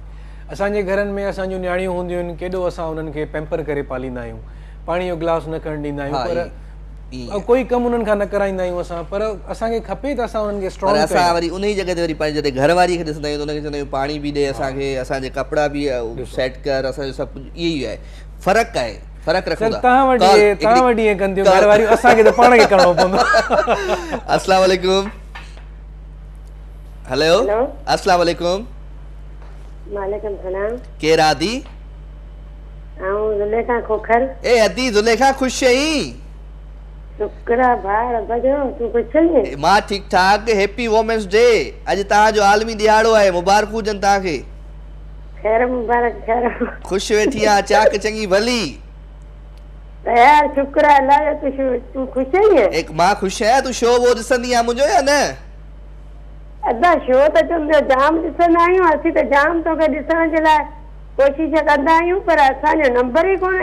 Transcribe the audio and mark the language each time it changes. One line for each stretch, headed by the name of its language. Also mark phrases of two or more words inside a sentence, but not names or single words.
Sindhi: असांजे घरनि में असांजूं नियाणियूं हूंदियूं आहिनि, केॾो असां उन्हनि खे पैम्पर करे पालींदा आहियूं, पाणी जो गिलास न खणणु ॾींदा आहियूं, पर कोई कमु उन्हनि खां न कराईंदा आहियूं असां। पर असांखे खपे त असां उन्हनि खे स्ट्रॉन्ग कयूं। असां वरी उन ई जॻह ते वरी पंहिंजे जॾहिं घरवारी खे ॾिसंदा आहियूं त उनखे चवंदा आहियूं पाणी बि ॾे असांखे, असांजे कपिड़ा बि सेट कर, असांजो सभु कुझु इहो ई आहे। फ़र्क़ु आहे, फ़र्क़ु रखो था। तव्हां वटि ईअं कंदियूं घरवारियूं, असांखे त पाण खे करिणो पवंदो।
Arabic: السلام عليكم. हेलो, السلام عليكم. وعليكم السلام.
Sindhi: केरु आदी? आऊं ज़ुलेखा खोखर। ए अदी ज़ुलेखा, ख़ुशि आहीं? शुक्र आहे भाउ रब जो, तूं ख़ुशि आहीं? मां ठीकु ठाक।
English: Happy Women's Day.
Sindhi: अॼु तव्हांजो आलमी ॾियारो आहे, मुबारकूं हुजनि तव्हांखे। ख़ैर मुबारक, ख़ैर। ख़ुशि वेठी आहे, चाक चङी भली। यार शुक्र आहे अल्लाह जो, तूं ख़ुशि आहीं? मां ख़ुशि आहियां। तूं शो वो ॾिसंदी आहे मुंहिंजो या न? अदा शो त चवंदो जाम ॾिसंदा आहियूं, असीं त जाम तोखे ॾिसण जे लाइ कोशिश कंदा आहियूं, पर असांजो नंबर ई कोन